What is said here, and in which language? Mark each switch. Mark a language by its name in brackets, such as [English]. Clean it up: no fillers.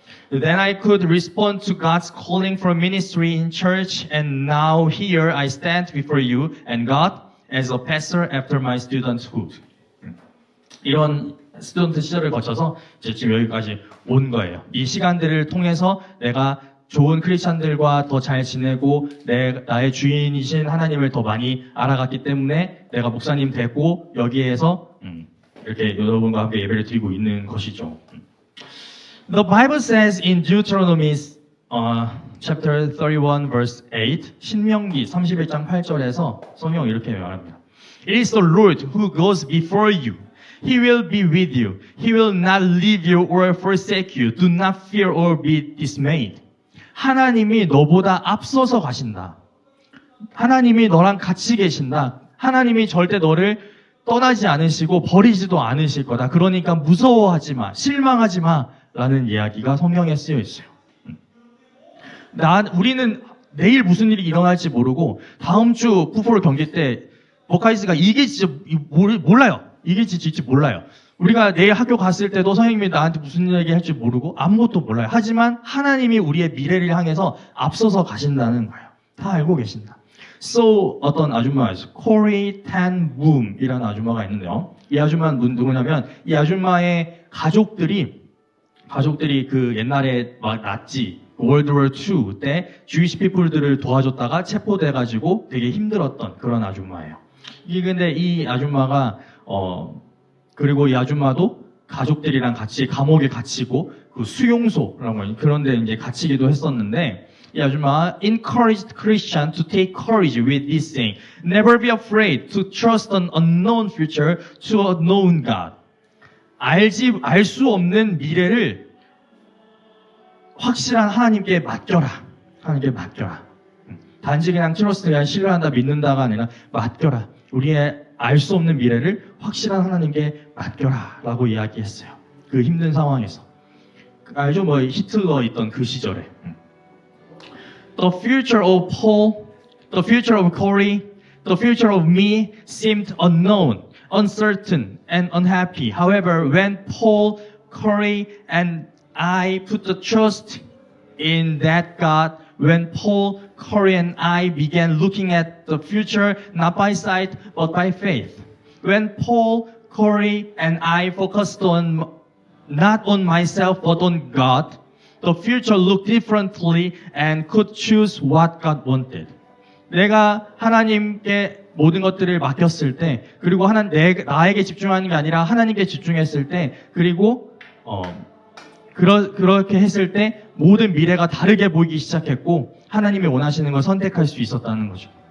[English] Then I could respond to God's calling for ministry in church, and now here I stand before you and God as a pastor after my studenthood. [Korean] 이런 스튜던트 시절을 거쳐서 이제 지금 여기까지 온 거예요. 이 시간들을 통해서 내가 좋은 크리스찬들과 더 잘 지내고 나의 주인이신 하나님을 더 많이 알아갔기 때문에 내가 목사님 됐고 여기에서 이렇게 여러분과 함께 예배를 드리고 있는 것이죠. [English] The Bible says in Deuteronomy chapter 31 verse 8, [Korean] 신명기 31장 8절에서 성경 이렇게 말합니다. [English] It is the Lord who goes before you. He will be with you. He will not leave you or forsake you. Do not fear or be dismayed. [Korean] 하나님이 너보다 앞서서 가신다. 하나님이 너랑 같이 계신다. 하나님이 절대 너를 떠나지 않으시고 버리지도 않으실 거다. 그러니까 무서워하지 마. 실망하지 마. 라는 이야기가 성경에 쓰여 있어요. 우리는 내일 무슨 일이 일어날지 모르고 다음 주 푸포르 경기 때 버카이스가 이길지 몰라요. 이길지 질지 몰라요. 우리가 내일 학교 갔을 때도 선생님이 나한테 무슨 얘기 할지 모르고 아무것도 몰라요. 하지만 하나님이 우리의 미래를 향해서 앞서서 가신다는 거예요. 다 알고 계신다. So 어떤 아줌마, 코리 탄 붐이라는 아줌마가 있는데요. 이 아줌마는 누구냐면 이 아줌마의 가족들이 그 옛날에 막 나치 월드 워 II 때 주이시 피플들을 도와줬다가 체포돼가지고 되게 힘들었던 그런 아줌마예요. 근데 이 아줌마가 그리고 이 아줌마도 가족들이랑 같이 감옥에 갇히고 그 수용소라고 하는 그런데 이제 갇히기도 했었는데 이 아줌마가 [English] encouraged Christian to take courage with this saying, never be afraid to trust an unknown future to a known God. [Korean] 알 수 없는 미래를 확실한 하나님께 맡겨라. 하나님께 맡겨라. 단지 그냥 트러스트, 그냥 신뢰한다, 믿는다가 아니라 맡겨라. 우리의 알 수 없는 미래를 확실한 하나님께 맡겨라. 라고 이야기했어요. 그 힘든 상황에서. 알죠? 뭐 히틀러 있던 그 시절에. [English] The future of Paul, the future of Corey, the future of me seemed unknown, uncertain, and unhappy. However, when Paul, Corey, and I put the trust in that God, when Paul, Corey, and I began looking at the future not by sight but by faith, when Paul, Corey, and I focused on not on myself but on God, the future looked differently and could choose what God wanted. [Korean] 내가 하나님께 모든 것들을 맡겼을 때, 그리고 나에게 집중하는 게 아니라 하나님께 집중했을 때, 그리고 그렇게 했을 때 모든 미래가 다르게 보이기 시작했고 하나님이 원하시는 걸 선택할 수 있었다는 거죠.